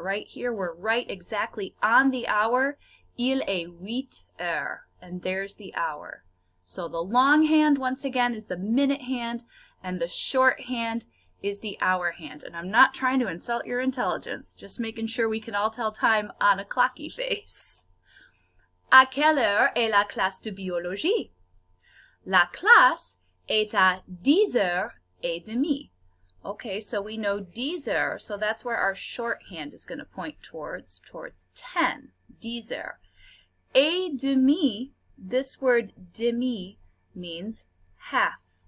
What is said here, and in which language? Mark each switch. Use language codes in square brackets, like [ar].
[en] Right here, we're right exactly on the hour. [fr] Il est 8 heures. [en] And there's the hour. So the long hand, once again, is the minute hand, and the short hand is the hour hand. And I'm not trying to insult your intelligence, just making sure we can all tell time on a clocky face. [fr] À quelle heure est la classe de biologie? La classe est à 10h30. [en] Okay, so we know 10 heures, so that's where our shorthand is going to point towards 10. 10 heures. [fr] Et demi, [en] this word demi means half.